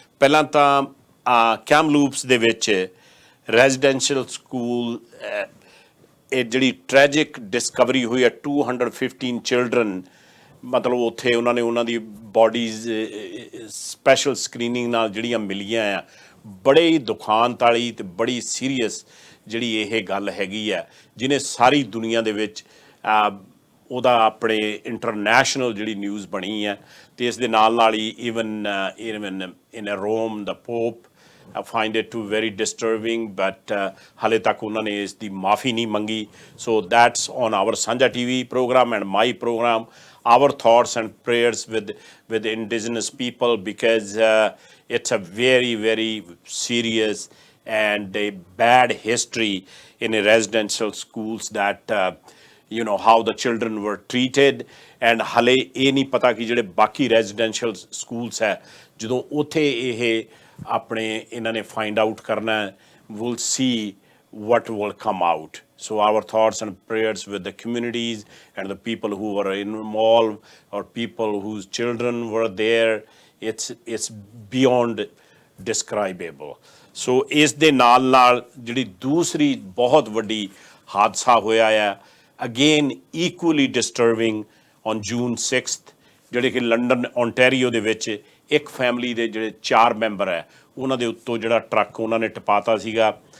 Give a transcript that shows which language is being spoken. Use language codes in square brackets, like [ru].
[pa] ਪਹਿਲਾਂ ਤਾਂ ਕੈਮਲੂਪਸ ਦੇ ਵਿੱਚ ਰੈਜ਼ੀਡੈਂਸ਼ੀਅਲ ਸਕੂਲ ਇਹ ਜਿਹੜੀ ਟ੍ਰੈਜਿਕ ਡਿਸਕਵਰੀ ਹੋਈ ਹੈ 215 ਚਿਲਡਰਨ, ਮਤਲਬ ਉੱਥੇ ਉਹਨਾਂ ਨੇ ਉਹਨਾਂ ਦੀ ਬੋਡੀਜ਼ ਸਪੈਸ਼ਲ ਸਕਰੀਨਿੰਗ ਨਾਲ ਜਿਹੜੀਆਂ ਮਿਲੀਆਂ ਆ, ਬੜੇ ਹੀ ਦੁਖਾਂਤ ਵਾਲੀ ਅਤੇ ਬੜੀ ਸੀਰੀਅਸ ਜਿਹੜੀ ਇਹ ਗੱਲ ਹੈਗੀ ਆ, ਜਿਹਨੇ ਸਾਰੀ ਦੁਨੀਆ ਦੇ ਵਿੱਚ ਉਹਦਾ ਆਪਣੇ ਇੰਟਰਨੈਸ਼ਨਲ ਜਿਹੜੀ ਨਿਊਜ਼ ਬਣੀ ਹੈ। ਅਤੇ ਇਸ ਦੇ ਨਾਲ ਹੀ even in Rome ਦਾ pop [en] find it too very disturbing, but [pa] ਹਾਲੇ ਤੱਕ ਉਹਨਾਂ ਨੇ ਇਸ ਦੀ ਮਾਫੀ ਨਹੀਂ ਮੰਗੀ। [en] So that's on our Sanjha TV program and my program, our thoughts and prayers with indigenous people, because it's a very very serious and a bad history in a residential schools that you know how the children were treated। [pa] and ਹਾਲੇ ਇਹ ਨਹੀਂ ਪਤਾ ਕਿ ਜਿਹੜੇ ਬਾਕੀ residential schools ਹੈ, ਜਦੋਂ ਉੱਥੇ ਇਹ ਆਪਣੇ ਇਹਨਾਂ ਨੇ ਫਾਈਂਡ ਆਊਟ ਕਰਨਾ, will see [en] what will come out. So our thoughts and prayers with the communities and the people who were involved or people whose children were there. It's beyond describable. [pa] So ਇਸ ਦੇ ਨਾਲ ਜਿਹੜੀ ਦੂਸਰੀ ਬਹੁਤ ਵੱਡੀ ਹਾਦਸਾ ਹੋਇਆ ਆ, again [en] equally disturbing, on June 6th, [pa] ਜਿਹੜੇ ਕਿ ਲੰਡਨ ਓਨਟੈਰੀਓ ਦੇ ਵਿੱਚ ਇੱਕ ਫੈਮਿਲੀ ਦੇ ਜਿਹੜੇ 4 ਮੈਂਬਰ ਹੈ, ਉਹਨਾਂ ਦੇ ਉੱਤੋਂ ਜਿਹੜਾ ਟਰੱਕ ਉਹਨਾਂ ਨੇ ਟਪਾਤਾ ਸੀਗਾ।